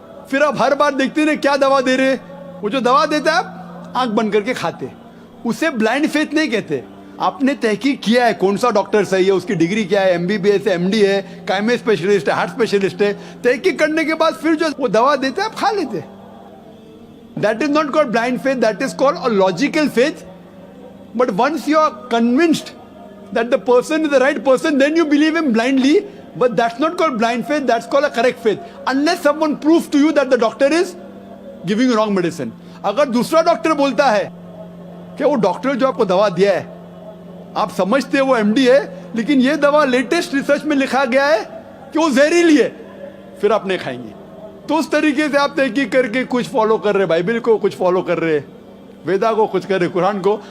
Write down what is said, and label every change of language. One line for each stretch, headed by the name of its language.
Urdu: پھر آپ ہر بار دیکھتے ہیں کیا دوا دے رہے, وہ جو دوا دیتا ہے آپ آنکھ بند کر کے کھاتے. اسے بلائنڈ فیتھ نہیں کہتے. آپ نے تحقیق کیا ہے کون سا ڈاکٹر صحیح ہے, اس کی ڈگری کیا ہے, MBBS ہے, MD ہے, کائمے اسپیشلسٹ ہے, ہارٹ اسپیشلسٹ ہے. تحقیق کرنے کے بعد پھر جو وہ دوا دیتا ہے آپ کھا لیتے.
English: That is not called blind faith, that is called a logical faith. But once you are convinced that the person is the right person, then you believe him blindly. But that's not called blind faith, that's called a correct faith. Unless someone proves to you that the doctor is giving wrong medicine.
Urdu: اگر دوسرا doctor بولتا ہے کہ وہ doctor جو آپ کو دوا دیا ہے آپ سمجھتے ہیں وہ MD ہے, لیکن یہ دوا لیٹسٹ ریسرچ میں لکھا گیا ہے کہ وہ زہریلی ہے, پھر آپ نہیں کھائیں گے. تو اس طریقے سے آپ تحقیق کر کے کچھ فالو کر رہے, بائبل کو کچھ فالو کر رہے, ویدا کو کچھ کر رہے, قرآن کو.